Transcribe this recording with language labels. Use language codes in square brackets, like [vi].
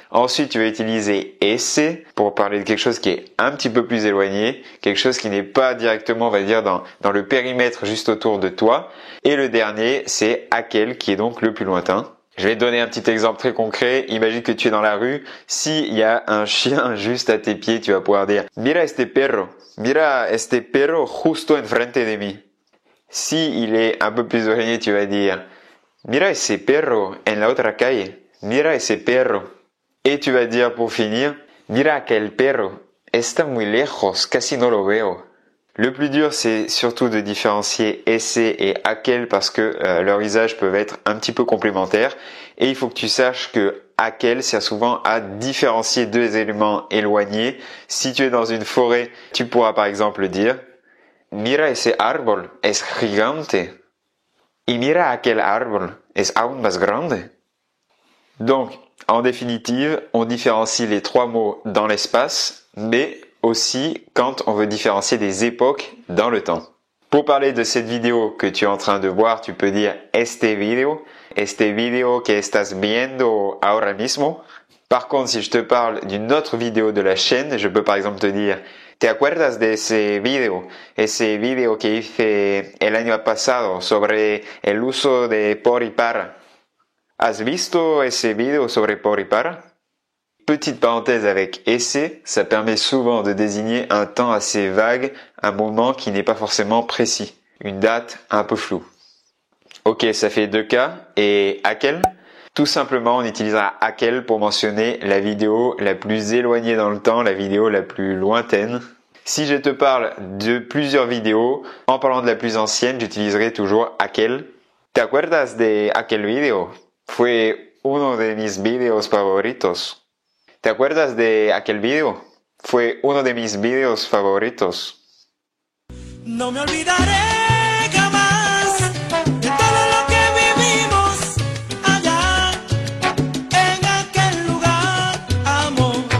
[fr] Ensuite tu vas utiliser ese pour parler de quelque chose qui est un petit peu plus éloigné, quelque chose qui n'est pas directement on va dire dans le périmètre juste autour de toi. Et le dernier c'est aquel qui est donc le plus lointain. Je vais te donner un petit exemple très concret. Imagine que tu es dans la rue. S'il y a un chien juste à tes pieds, tu vas pouvoir dire [es] Mira este perro. Mira este perro justo enfrente de mí. [fr] Si il est un peu plus éloigné, tu vas dire [es] Mira ese perro en la otra calle. Mira ese perro. [fr] Et tu vas dire pour finir [es] Mira aquel perro. Está muy lejos, casi no lo veo. [fr] Le plus dur, c'est surtout de différencier ese et aquel parce que leurs usages peuvent être un petit peu complémentaires. Et il faut que tu saches que aquel sert souvent à différencier deux éléments éloignés. Si tu es dans une forêt, tu pourras par exemple dire [es] Mira ese árbol, es gigante. Y mira aquel árbol, es aún más grande. [fr] Donc, en définitive, on différencie les trois mots dans l'espace, mais aussi quand on veut différencier des époques dans le temps. Pour parler de cette vidéo que tu es en train de voir, tu peux dire [es] este video que estás viendo ahora mismo. [fr] Par contre, si je te parle d'une autre vidéo de la chaîne, je peux par exemple te dire [es] ¿Te acuerdas de ese video que hice el año pasado sobre el uso de por y para? ¿Has visto ese video sobre por y para? [fr] Petite parenthèse avec ese, ça permet souvent de désigner un temps assez vague, un moment qui n'est pas forcément précis, une date un peu floue. Ok, ça fait deux cas. Et aquel? Tout simplement, on utilisera aquel pour mentionner la vidéo la plus éloignée dans le temps, la vidéo la plus lointaine. Si je te parle de plusieurs vidéos, en parlant de la plus ancienne, j'utiliserai toujours aquel. [es] ¿Te acuerdas de aquel video? Fue uno de mis videos favoritos. ¿Te acuerdas de aquel video? Fue uno de mis videos favoritos. No me olvidaré jamás de todo lo que vivimos allá en aquel lugar, amor.